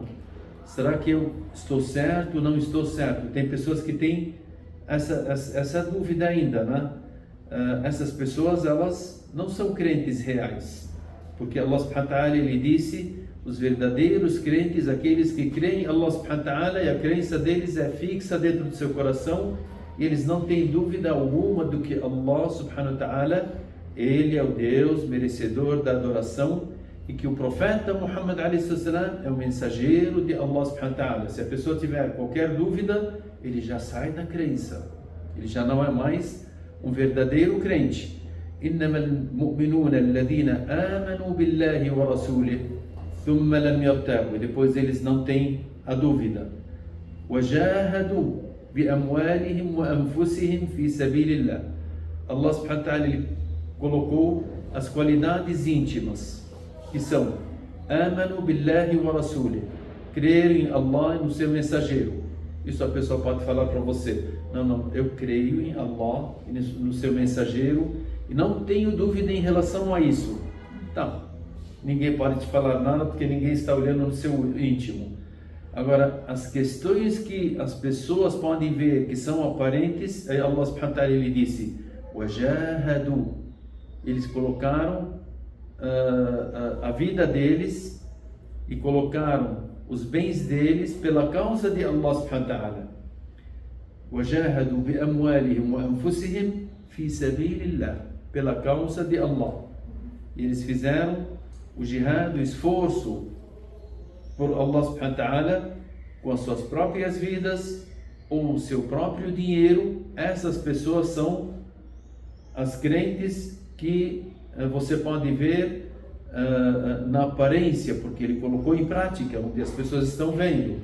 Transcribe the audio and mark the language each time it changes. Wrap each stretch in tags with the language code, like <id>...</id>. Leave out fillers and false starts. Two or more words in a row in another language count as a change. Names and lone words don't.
<pt>Será que eu estou certo ou não estou certo? Tem pessoas que têm essa dúvida ainda, né? Essas pessoas, elas não são crentes reais, porque Allah</pt> <ar>سبحانه وتعالى</ar> <pt>ele disse: os verdadeiros crentes, aqueles que creem em Allah</pt> <ar>سبحانه وتعالى</ar> <pt>e a crença deles é fixa dentro do seu coração, e eles não têm dúvida alguma do que Allah</pt> <ar>سبحانه وتعالى,</ar> <pt>ele é o Deus merecedor da adoração, e que o profeta Muhammad a.s. é o mensageiro de Allah</pt> <ar>سبحانه وتعالى.</ar> <pt>Se a pessoa tiver qualquer dúvida, ele já sai da crença, ele já não é mais um verdadeiro crente.</pt> <ar>إنما المؤمنون الذين آمنوا بالله ورسوله ثم لم يرتابوا.</ar> <pt>E depois eles não têm a dúvida.</pt> <ar>وجاهدوا بأموالهم وأنفسهم في سبيل الله.</ar> <pt>Allah</pt> <ar>سبحانه وتعالى</ar> <pt>ele colocou as qualidades íntimas, que são</pt> <ar>آمنوا بالله ورسوله,</ar> <pt>crer em Allah e no seu mensageiro. Isso a pessoa pode falar para você: não, eu creio em Allah e no seu mensageiro e não tenho dúvida em relação a isso. Tá, ninguém pode te falar nada porque ninguém está olhando no seu íntimo. Agora, as questões que as pessoas podem ver que são aparentes, Allah</pt> <ar>سبحانه وتعالى</ar> <pt>ele disse: wajahadu. Eles colocaram a vida deles e colocaram os bens deles pela causa de Allah</pt> <ar>سبحانه وتعالى. وجاهدوا بأموالهم وأنفسهم في سبيل الله.</ar> <pt>Pela causa de Allah. E eles fizeram o jihad, o esforço por Allah</pt> <ar>سبحانه وتعالى</ar> <pt>com as suas próprias vidas ou o seu próprio dinheiro. Essas pessoas são as crentes que você pode ver na aparência, porque ele colocou em prática, onde as pessoas estão vendo.</pt>